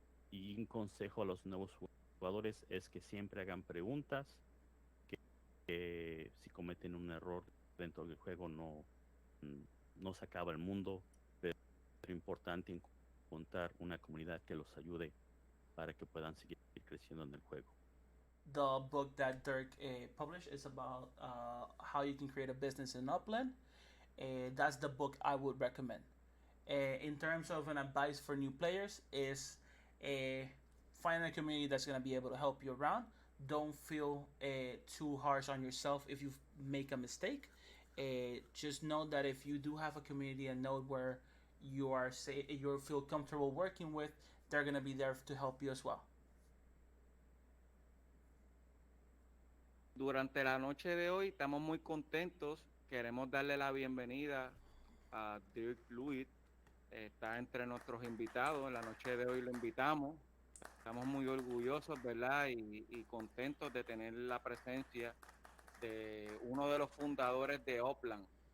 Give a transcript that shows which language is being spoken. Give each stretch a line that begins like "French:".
Spanish: Y un consejo a los nuevos jugadores es que siempre hagan preguntas, que si cometen un error dentro del juego no se acaba el mundo, pero es importante encontrar una comunidad que los ayude para que puedan seguir creciendo en el juego.
English: The book that Dirk published is about how you can create a business in Upland. That's the book I would recommend. In terms of an advice for new players, is find a community that's going to be able to help you around. Don't feel too harsh on yourself if you make a mistake. Just know that if you do have a community and node where you feel comfortable working with, they're going to be there to help you as well.
Spanish: Durante la noche de hoy estamos muy contentos. Queremos darle la bienvenida a Dirk Lewis. Está entre nuestros invitados. En la noche de hoy lo invitamos. Estamos muy orgullosos, ¿verdad? Y contentos de tener la presencia de uno de los fundadores de Upland.